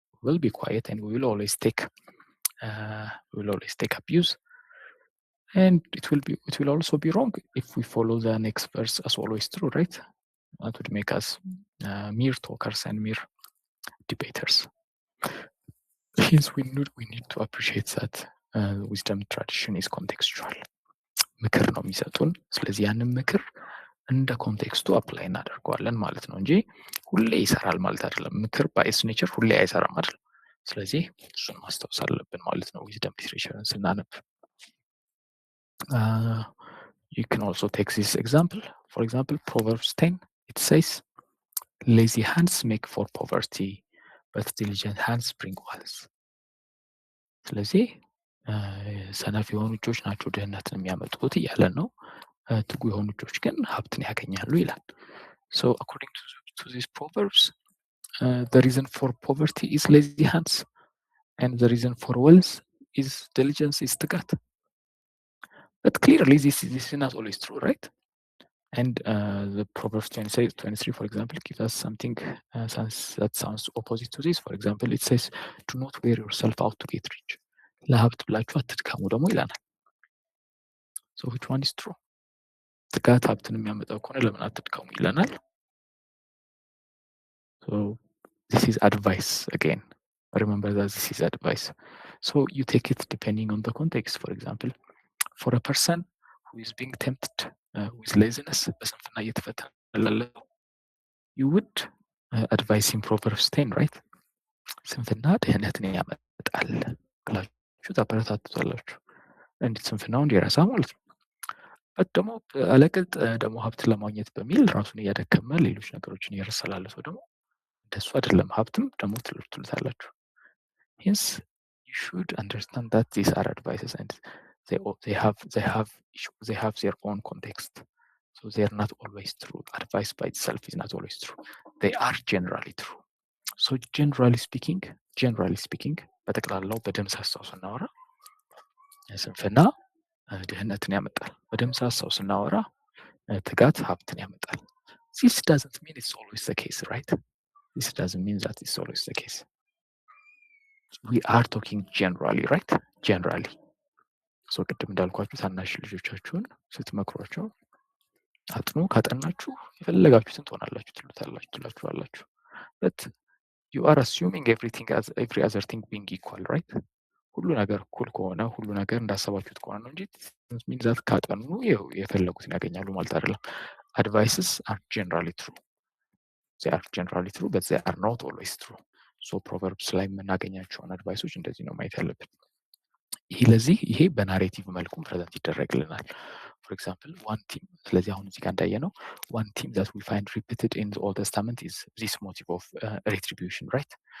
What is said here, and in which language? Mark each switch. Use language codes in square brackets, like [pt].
[en] We'll be quiet and we will always take abuse, and it will also be wrong if we follow the next verse as always true, right? That would make us mere talkers and mere debaters. Hence, we need to appreciate that wisdom tradition is contextual. [am] ምክር ነው የሚሰጡን። ስለዚህ ያንን ምክር እንደ ኮንቴክስቱ አፕላይ እናደርገዋለን ማለት ነው እንጂ ሁሌ ይሰራል ማለት አይደለም። ምክር ባይስ ኔቸር ሁሌ አይሰራም አይደል? ስለዚህ እሱን ማስታወስ አለብን ማለት ነው ዊዝደም ሊትሬቸርን ስናነብ። [en] You can also take this example. For example, Proverbs 10, it says, lazy hands make for poverty, but diligent hands bring wealth. [am] ስለዚህ ሰነፍ የሆኑ እጆች ናቸው ድህነትን የሚያመጡት እያለ ነው። ትጉ የሆኑ እጆች ግን ሀብትን ያገኛሉ ይላል። [en] So according to these proverbs, the reason for poverty is lazy hands, and the reason for wealth is diligence, is ትጋት. But clearly this is not always true, right? And the Proverbs 23, for example, gives us something that sounds opposite to this. For example, it says, do not wear yourself out to get rich. [am] ለሀብት ብላችሁ አትድከሙ ደግሞ ይለናል። So which one is true? ትጋት ሀብትን የሚያመጣው ከሆነ ለምን አትድከሙ ይለናል። [en] So this is advice again. Remember that this is advice. So you take it depending on the context. For example, for a person who is being tempted with laziness, [am] በስንፍና እየተፈተነ ላለው, [en] you would advise him Proverbs 10, right? [am] ስንፍና ድህነትን ያመጣል ብላችሁ ታበረታቱታላችሁ። እንዴት ስንፍናውን እንዲረሳ ማለት ነው። በት ደግሞ አለቅጥ ደግሞ ሀብትን ለማግኘት በሚል ራሱን እያደከመ ሌሎች ነገሮችን እየረሳ ላለ ሰው ደግሞ እንደሱ አይደለም፣ ሀብትም ደግሞ ትሉታላችሁ። [en] Hence, you should understand that these are advices and they have their own context. So they are not always true. Advice by itself is not always true. They are generally true. So generally speaking, [am] በጠቅላላው በደምሳሳው ስናወራ ስንፍና ድህነትን ያመጣል። በደምሳሳው ስናወራ ትጋት ሀብትን ያመጣል። [en] This doesn't mean it's always the case, right? This doesn't mean that it's always the case. We are talking generally, right? Generally. So [am] ቅድም እንዳልኳችሁ ታናሽ ልጆቻችሁን ስትመክሯቸው አጥኑ፣ ካጠናችሁ የፈለጋችሁትን ትሆናላችሁ ትላችኋላችሁ። [en] But you are assuming every other thing being equal, right? [am] ሁሉ ነገር እኩል ከሆነ ሁሉ ነገር እንዳሰባችሁት ከሆነ ነው እንጂ means that ካጠኑ የፈለጉትን ያገኛሉ ማለት አይደለም። [en] Advices are generally true. They are generally true, but they are not always true. So Proverbs [am] ላይ የምናገኛቸውን አድቫይሶች እንደዚህ ነው ማየት ያለብን። ይሄ በናሬቲቭ መልኩም ፕሬዘንት ይደረግልናል። [en] For example, one theme, [am] ስለዚህ አሁን እዚህ ጋር እንዳየነው [en] one theme that we find repeated in the Old Testament is this motive of retribution, right?